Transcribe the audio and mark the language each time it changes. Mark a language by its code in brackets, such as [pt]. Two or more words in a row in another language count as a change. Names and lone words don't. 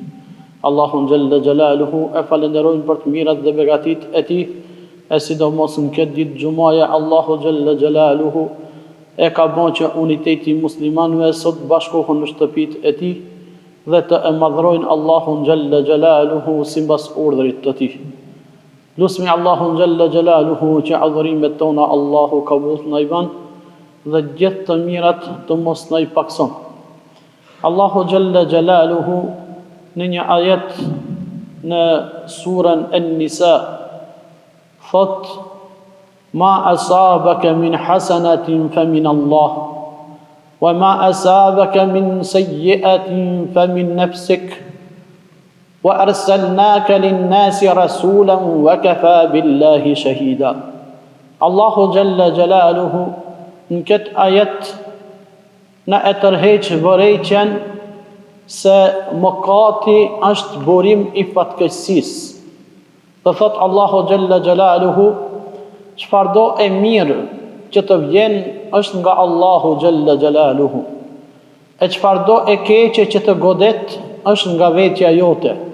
[sq] Allahun [ar] جل جلاله [sq] e falenderojmë për të mirat dhe begatitë e tij, e sidomos në këtë ditë xumaja Allahu [ar] جل جلاله [sq] e ka bërë që uniteti muslimanëve sot bashkohen në shtëpitë e tij dhe të e madhrojnë Allahun [ar] جل جلاله [sq] simbas urdhrit të tij. Lusmi Allahun [ar] جل جلاله [sq] që adhurimet tona Allahu kabul na i ban dhe gjithë të mirat të mos na i pakson. Allahu Gjelle Gjelaluhu në një ajet në surën An-Nisa thot: [ar] ما أصابك من حسنة فمن الله وما أصابك من سيئة فمن نفسك وأرسلناك للناس رسولا وكفى بالله شهيدا. الله جل جلاله [sq] në këtë ajet na e tërheq vërejtjen se mëkati është burim i fatkeqësisë. Dhe thot Allahu [ar] جل جلاله, [sq] çfarëdo e mirë që të vjen është nga Allahu [ar] جل جلاله, [sq] e çfarëdo e keqe që të godet është nga vetja jote.